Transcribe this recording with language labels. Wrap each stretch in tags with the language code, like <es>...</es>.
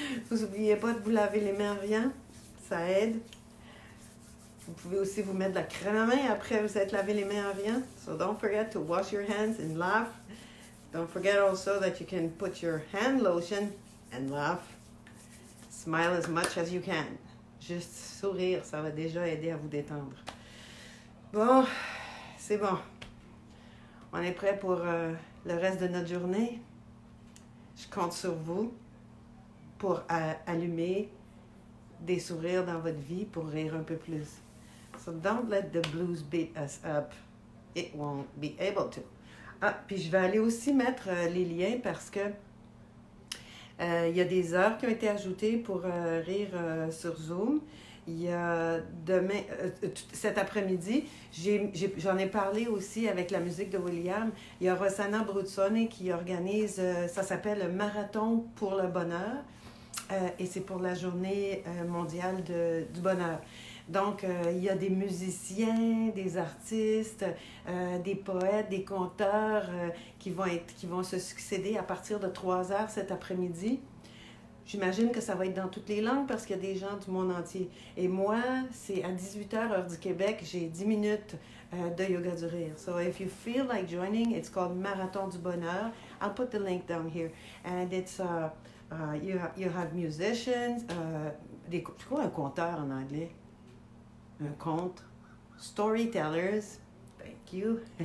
<fr>Vous n'oubliez pas de vous laver les mains en riant. Ça aide. Vous pouvez aussi vous mettre de la crème à main après vous êtes lavé les mains en riant.</fr> <en>So don't forget to wash your hands and laugh. Don't forget also that you can put your hand lotion and laugh. Smile as much as you can.</en> <fr>Juste sourire, ça va déjà aider à vous détendre. Bon, c'est bon. On est prêt pour le reste de notre journée. Je compte sur vous pour allumer des sourires dans votre vie, pour rire un peu plus.</fr> <en>So don't let the blues beat us up. It won't be able to.</en> <fr>Ah, puis je vais aller aussi mettre les liens parce que il y a des heures qui ont été ajoutées pour rire sur Zoom. Il y a demain, cet après-midi, j'en ai parlé aussi avec la musique de William. Il y a Rossana Bruzzone qui organise, ça s'appelle le Marathon pour le bonheur. Et c'est pour la journée mondiale du bonheur. Donc, il y a des musiciens, des artistes, des poètes, des conteurs qui vont se succéder à partir de 3 heures cet après-midi. J'imagine que ça va être dans toutes les langues parce qu'il y a des gens du monde entier. Et moi, c'est à 18h heure du Québec, j'ai 10 minutes de yoga du rire.</fr> <en>So if you feel like joining, it's called Marathon du bonheur. I'll put the link down here. And it's... you have musicians,</en> <fr>c'est quoi un conteur en anglais? Un conte.</fr> <en>Storytellers, thank you.</en>